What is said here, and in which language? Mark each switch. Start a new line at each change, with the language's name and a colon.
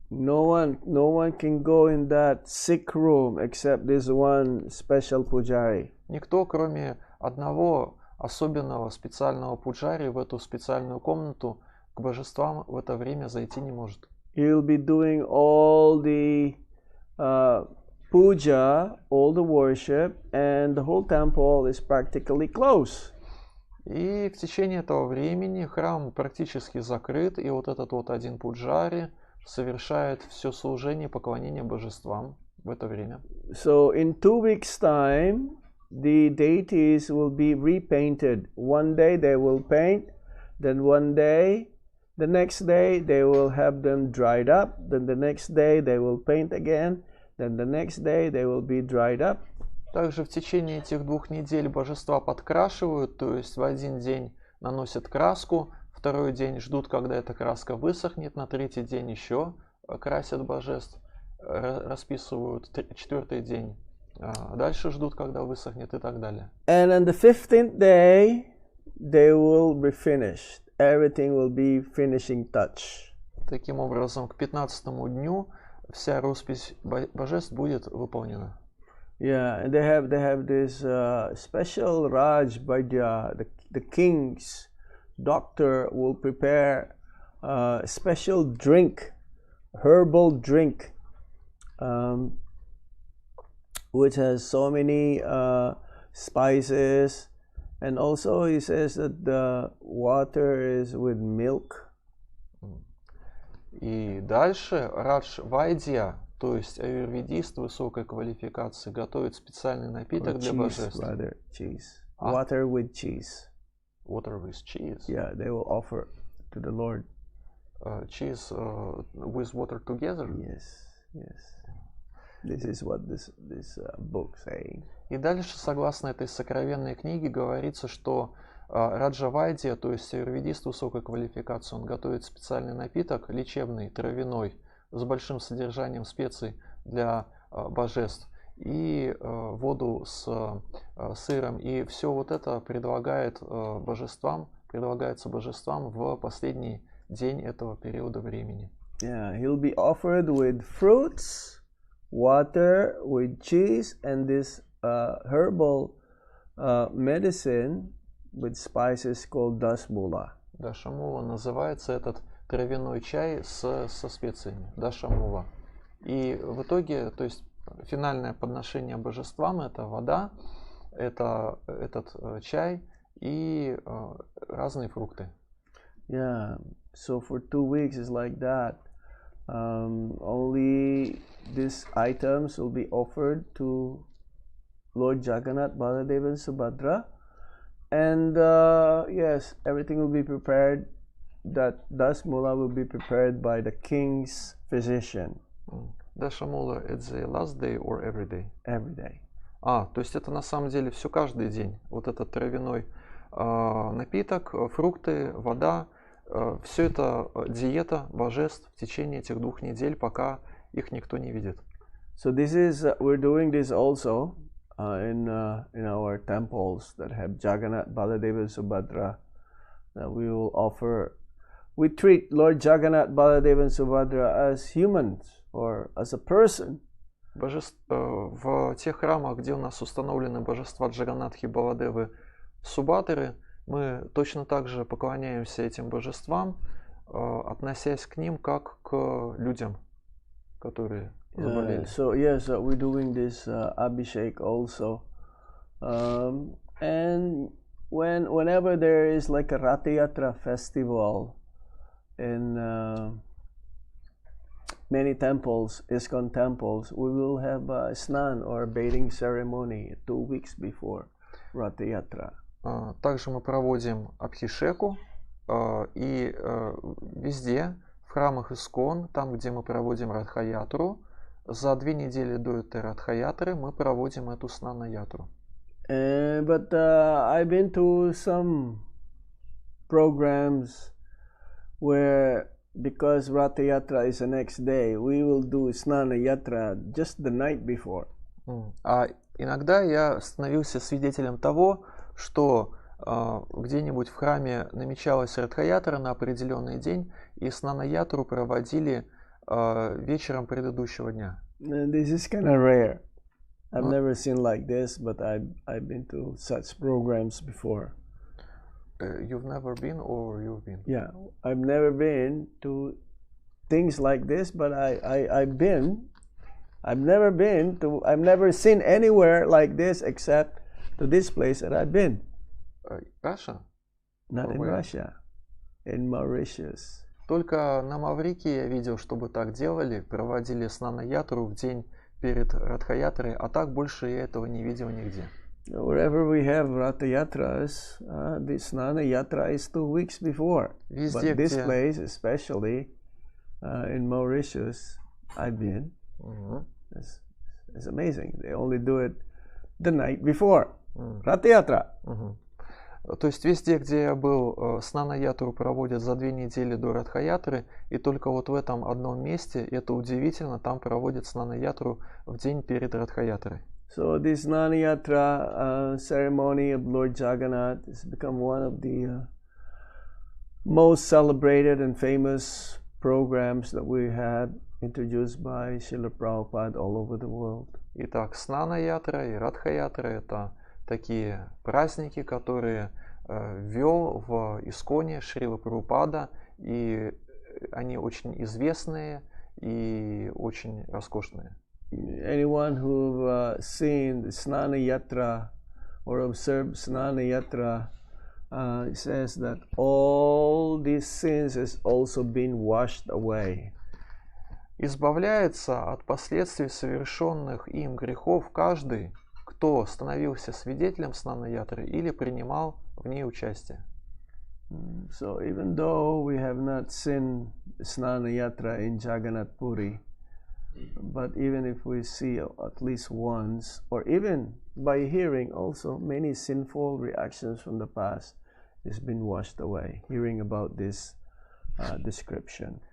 English: No one can go in that sick room except this one special pujari.
Russian: Никто, кроме одного особенного специального пуджари, в эту специальную комнату к божествам в это время зайти не может.
English: He'll be doing all the puja, all the worship, and the whole temple is practically closed.
Russian: И в течение этого времени храм практически закрыт, и вот этот вот один пуджари совершает все служение, поклонение божествам в это время.
English: So in 2 weeks' time, the deities will be repainted. One day they will paint, then one day, the next day they will have them dried up, then the next day they will paint again, then the next day they will be dried up.
Russian: Также в течение этих 2 недель божества подкрашивают, то есть в один день наносят краску, второй день ждут, когда эта краска высохнет, на третий день еще красят божеств, расписывают, четвертый день дальше ждут, когда высохнет и так далее.
English: And on the 15th day, they will be finished. Everything will be finishing touch.
Russian: Таким образом, к 15-му дню вся роспись божеств будет выполнена.
English: Yeah, and they have this special Raj Vaidya, the king's doctor will prepare a special drink, herbal drink, which has so many spices, and also he says that the water is with milk.
Russian: И дальше Радж Вайдья, то есть аюрведист высокой квалификации, готовит специальный напиток для божеств.
English: Rather, cheese. Water with cheese. Water with cheese. Yeah, they will offer to the Lord. Cheese with water together. Yes, yes. This is what this book saying.
Russian: И дальше, согласно этой сокровенной книге, говорится, что Раджа Вайдья, то есть аюрведист высокой квалификации, он готовит специальный напиток, лечебный, травяной, с большим содержанием специй для божеств, и воду с сыром. И все вот это предлагается божествам в последний день этого периода времени.
English: Yeah, he'll be offered with fruits, water, with cheese, and this herbal medicine with spices called dasmula.
Russian: Дашамула называется этот травяной чай со специями. Дашамула. И в итоге, то есть финальное подношение божествам — это вода, это этот чай и разные фрукты.
English: Yeah, so for 2 weeks it's like that. Only these items will be offered to Lord Jagannath, Baladeva, and Subhadra. And yes, everything will be prepared. That dasmula will be prepared by the king's physician. Дашамула — it's the last day or every day? Every day.
Russian: То есть это на самом деле все каждый день. Вот этот травяной напиток, фрукты, вода, все это диета божеств в течение этих 2 недель, пока их никто не видит.
English: So this is we're doing this also in our temples that have Jagannath, Baladeva, Subhadra. We will offer. We treat Lord Jagannath, Baladeva, and Subhadra as humans or as a person.
Russian: В тех храмах, где у нас установлены божества Джаганатхи, Баладевы, Субадры, мы точно так же поклоняемся этим божествам, относясь к ним как к людям, которые заболели.
English: So yes, we're doing this Abhishek also, and whenever there is like a Ratha Yatra festival in many temples, ISKCON temples, we will have a Snan or a bathing ceremony 2 weeks before Ratha Yatra.
Russian: Также мы проводим Абхишеку, и везде, в храмах ИСККОН, там, где мы проводим Радха-ятру, за 2 недели до этой Радха-ятры мы проводим эту Снана-ятру.
English: But I've been to some programs where, because Ratha Yatra is the next day, we will do Snana Yatra just the night before.
Russian: Иногда я становился свидетелем того, что где-нибудь в храме намечалась Радха-ятра на определенный день, и Снана-ятру проводили вечером предыдущего дня.
English: This is kind of rare. I've never seen like this, but I've been to such programs before. You've never been, or you've been? Yeah, I've never been to things like this, but I've been. I've never seen anywhere like this except to this place that I've been. Russia? Not in Russia, in Mauritius.
Russian: Только на Маврикии я видел, чтобы так делали, проводили Снана-ятру в день перед Радха-ятрой, а так больше я этого не видел нигде.
English: Wherever we have Ratha Yatras, the Snana Yatra is 2 weeks before.
Russian: Везде,
English: But this
Russian: где...
English: place, especially in Mauritius, I've been. It's amazing. They only do it the night before. М. Ratha Yatra. Мгм.
Russian: То есть везде, где я был, Снана-ятру проводят за 2 недели до Радха-ятры, и только вот в этом одном месте, это удивительно, там проводят Снана-ятру в день перед Радха-ятрой.
English: So this Snana Yatra ceremony of Lord Jagannath has become one of the most celebrated and famous programs that we had introduced by Srila Prabhupada all over the world.
Russian: Итак, Снана-ятра и Радха-ятра — это такие праздники, которые ввел в Исконе Шрила Прабхупада, и они очень известные и очень роскошные.
English: Anyone who've seen the Snana Yatra or observed Snana Yatra says that all these sins has also been washed away.
Russian: Избавляется от последствий совершенных им грехов каждый, кто становился свидетелем Снана-ятры или принимал в ней участие.
English: So even though we have not seen Snana Yatra in Jagannath Puri, but even if we see at least once, or even by hearing also, many sinful reactions from the past has been washed away, hearing about this description.